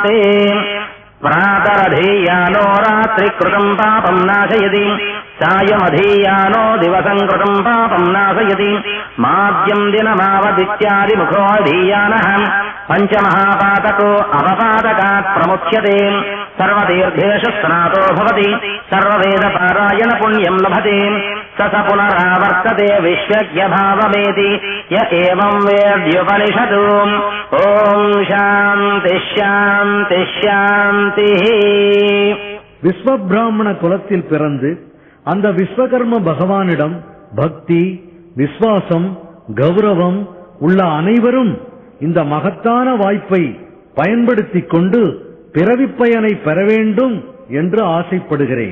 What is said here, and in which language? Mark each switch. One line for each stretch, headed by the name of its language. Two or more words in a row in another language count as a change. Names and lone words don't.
Sanskrit: ते प्रातरधीयानो रात्रिकृतम् पापम् नाशयति सायमधीयानो दिवसम् कृतम् पापम् नाशयति माद्यम् दिनमावदित्यादिमुखोऽधीयानः पञ्चमहापातको अपपातकात् प्रमुच्यते सर्वतीर्थेषु स्नातो भवति सर्ववेदपारायण पुण्यम् लभते स पुनरावर्तते विश्वज्ञ भावमेति य एवं वेद्युपनिषदु। ओम शांति शांति शांति।
Tamil: விஸ்வபிராமண குலத்தில் பிறந்து அந்த விஸ்வகர்ம பகவானிடம் பக்தி, விஸ்வாசம், கௌரவம் உள்ள அனைவரும் இந்த மகத்தான வாய்ப்பை பயன்படுத்திக் கொண்டு பிறவிப் பயனை பெற வேண்டும் என்று ஆசைப்படுகிறேன்.